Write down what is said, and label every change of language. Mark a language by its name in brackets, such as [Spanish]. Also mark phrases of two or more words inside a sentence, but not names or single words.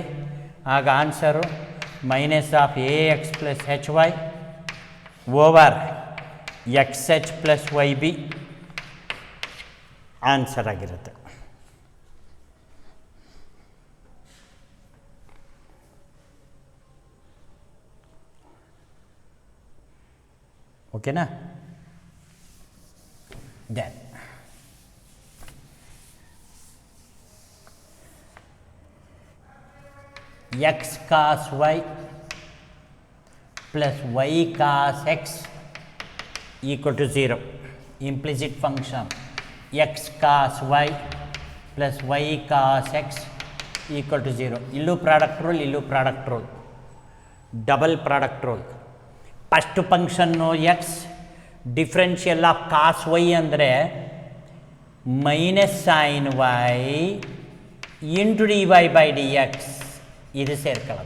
[English] ಆಗ answer minus of ax plus hy over xh plus yb answer ಆಗಿರುತ್ತೆ. [Kannada] ಓಕೆನಾ? [English] ದೆನ್ x cos y plus y cos x equal to 0. Implicit function x cos y plus y cos x equal to 0. ಇಲ್ಲೂ product rule, ಇಲ್ಲೂ product rule, double product rule. first function x, differential of cos y ಅಂದರೆ minus sine y into d y by d x [Kannada] ಇದು ಸೇರ್ಕೊಳ್ಳುತ್ತೆ.